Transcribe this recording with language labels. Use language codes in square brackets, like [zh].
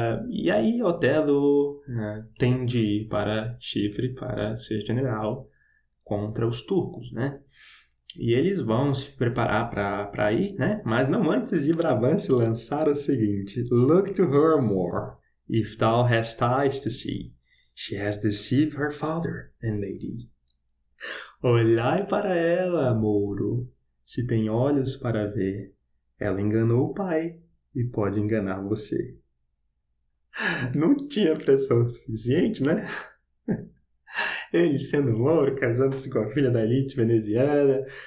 [pt] E aí Otelo tem de ir para Chipre para ser general contra os turcos, né? E eles vão se preparar para ir, né? Mas não antes de Brabantio lançar o seguinte: [en] Look to her more, if thou hast eyes to see. She has deceived her father and made thee. [pt] Olhai para ela, Mouro, se tem olhos para ver. Ela enganou o pai e pode enganar você. Não tinha pressão suficiente, né? Ele sendo Mouro, casando-se com a filha da elite veneziana.